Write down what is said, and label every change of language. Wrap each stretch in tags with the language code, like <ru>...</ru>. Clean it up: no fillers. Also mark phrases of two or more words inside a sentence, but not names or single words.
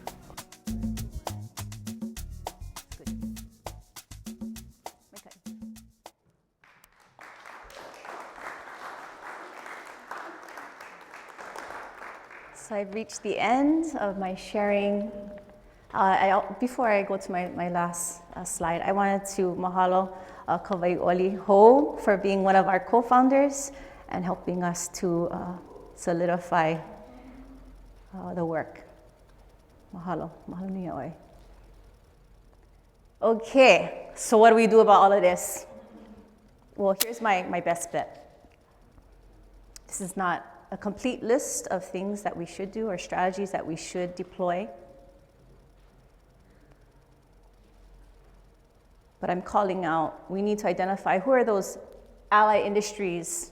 <en>So I've reached the end of my sharing. Before I go to my last slide, I wanted to mahalo Kawaiʻoli Ho for being one of our co-founders and helping us to solidify the work.</en> <haw>Mahalo, mahalo nui ʻoe.</haw> <en>Okay, so what do we do about all of this? Well, here's my best bet. This is not a complete list of things that we should do or strategies that we should deploy. But I'm calling out, we need to identify who are those ally industries.</en>